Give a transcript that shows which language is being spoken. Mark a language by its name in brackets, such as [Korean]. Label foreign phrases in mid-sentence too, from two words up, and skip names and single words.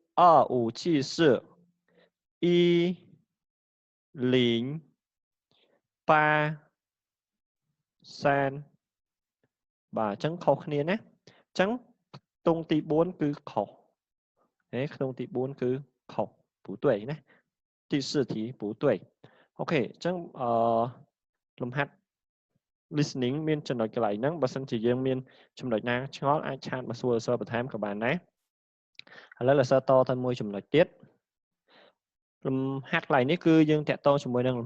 [Khmer] 25741083 បាទអញ្ចឹងខុសគ្នាណាអញ្ចឹងខ្ទង់ទី4គឺខុសខ្ទង់ទី4គឺខុស [Chinese] 不对 [Khmer] ណា [Chinese] 第四题不对 [Khmer] អូខេអញ្ចឹងលំហាត់ listening មានចំណុចកន្លែងហ្នឹងបើសិនជា យើងមានចំណុចណាឆ្ងល់អាចឆាតមកសួរសិស្សបន្ថែមក៏បានដែរឥឡូវសិស្សតទៅមួយចំណុចទៀតលំហាត់កន្លែងនេះគឺយើងតាក់ទងជាមួយនឹងលំ